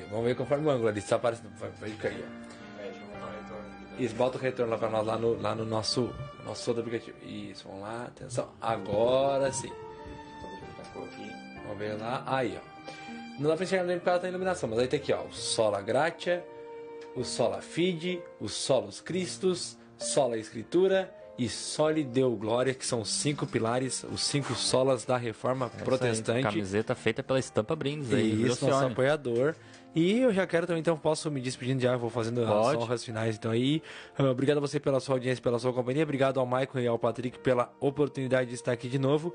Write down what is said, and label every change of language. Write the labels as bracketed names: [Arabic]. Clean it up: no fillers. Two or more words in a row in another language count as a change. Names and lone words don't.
[Portuguese] Vamos ver conforme o ângulo ali. Se tá aparecendo. Vai cair, ó. Isso, bota o retorno lá pra nós, lá no nosso outro aplicativo. Isso, vamos lá, atenção. Agora sim. Vamos ver lá. Aí, ó. Não dá pra enxergar nem porque ela tá em iluminação, mas aí tem aqui, ó. O Sola Gratia, o Sola Fide, o Solus Christus, Sola Escritura e Soli Deo Glória, que são 5 pilares, os 5 solas da Reforma Protestante. Aí, camiseta feita pela Estampa Brindes aí. Isso, nosso apoiador. E eu já quero também, então, posso me despedindo já, vou fazendo as honras finais, então aí. Obrigado a você pela sua audiência, pela sua companhia. Obrigado ao Maicon e ao Patrick pela oportunidade de estar aqui de novo.